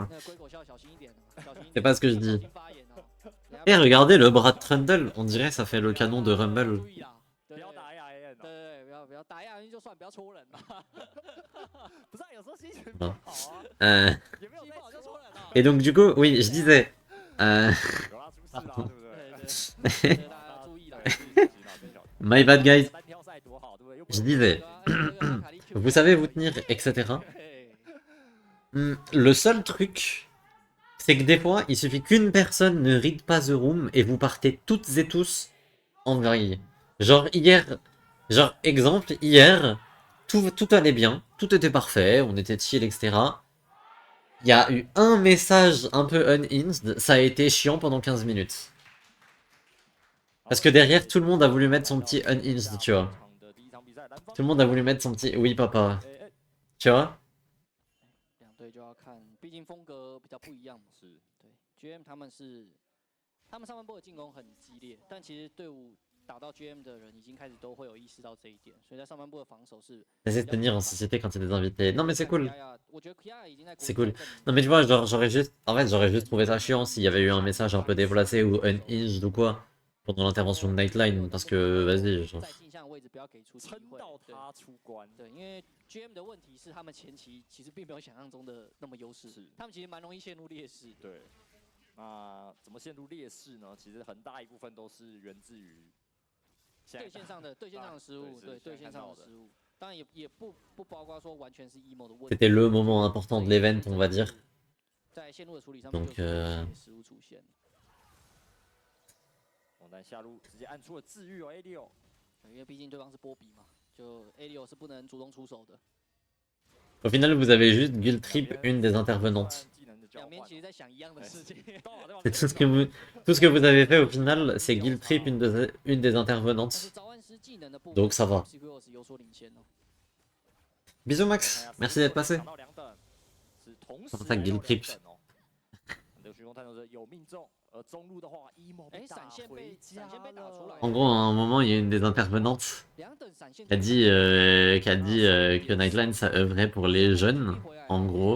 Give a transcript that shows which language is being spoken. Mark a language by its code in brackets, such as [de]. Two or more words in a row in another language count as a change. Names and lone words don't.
[fr] C'est pas ce que je dis. Et regardez le bras de Trundle, on dirait ça fait le canon de Rumble. Non. Et donc du coup, oui, je disais... [en] My bad guys. [fr] Je disais, vous savez vous tenir, etc. Le seul truc, c'est que des fois, il suffit qu'une personne ne read pas [en] the room [fr] et vous partez toutes et tous en vrille. Genre hier, genre exemple, hier, tout allait bien, tout était parfait, on était chill, etc. Il y a eu un message un peu unhinged, ça a été chiant pendant 15 minutes. Parce que derrière, tout le monde a voulu mettre son petit unhinged, tu vois. Tout le monde a voulu mettre son petit oui papa. Tu vois? [zh] 两队就要看，毕竟风格比较不一样嘛。是，对，GM 他们上半部的进攻很激烈，但其实队伍打到 GM 的人已经开始都会有意识到这一点，所以在上半部的防守是。 [fr] Essayer de tenir en société quand il y a des invités. Non mais c'est cool. [zh] 我觉得 Kiara 已经在。 [fr] C'est cool. Non mais tu vois, genre, j'aurais juste... En fait, j'aurais juste trouvé ça chiant s'il y avait eu un message un peu déplacé ou unhinged ou quoi pendant l'intervention de Nightline, parce que, vas-y, genre... [zh] 对，因为 GM 的问题是他们前期其实并没有想象中的那么优势，他们其实蛮容易陷入劣势。对，那怎么陷入劣势呢？其实很大一部分都是源自于对线上的失误，对对线上的失误。当然也不包括说完全是 emo 的问题。 [fr] C'était le moment important de l'event, on va dire. [zh] 在线路的处理上面， [fr] Donc [zh] 失误出现。但下路直接按出了治愈哦 ，ADO。因为毕竟对方是波比嘛，就 ADO 是不能主动出手的。 [fr] Au final, vous avez juste guild trip une des intervenantes. [zh] 两边其实在想一样的事情。 [fr] C'est tout ce que vous avez fait au final, c'est guild trip une des intervenantes. Donc ça va. Bisous Max, merci d'être passé. Comment ça, guild trip? En gros, à un moment, il y a une des intervenantes qui a dit que Nightline ça œuvrait pour les jeunes, en gros.